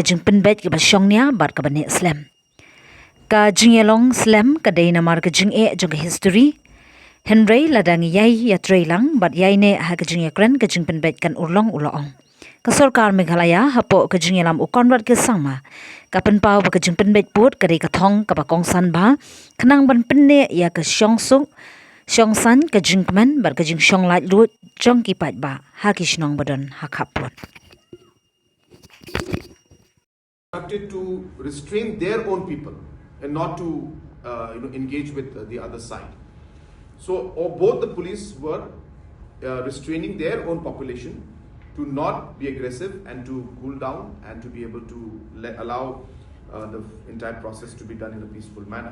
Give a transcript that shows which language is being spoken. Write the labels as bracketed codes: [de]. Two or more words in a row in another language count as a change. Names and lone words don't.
[kha] jing pynbeit ki ba shongnya bar ka bane slam ka jing ye long slam ka deina mar ka jing e jong history Henry ladang yai ya trailang bat yai ne ha ka jing ye kren ka jing pynbeit kan urlong uloong ka sarkar Meghalaya hapo ka jing lam u konrat ke sangma ka Pynpaw ba ka jing pynbeit put ka ka thong ka ba kongsan ba khnang ban penne ya ka shongsuk shongsan ka jingkmen bar ka jing shong lait lut jong ki pat ba ha ki shnong badan ha khapon [en] to restrain their own people and not to engage with the other side. So both the police were restraining their own population to not be aggressive and to cool down and to be able to allow the entire process to be done in a peaceful manner.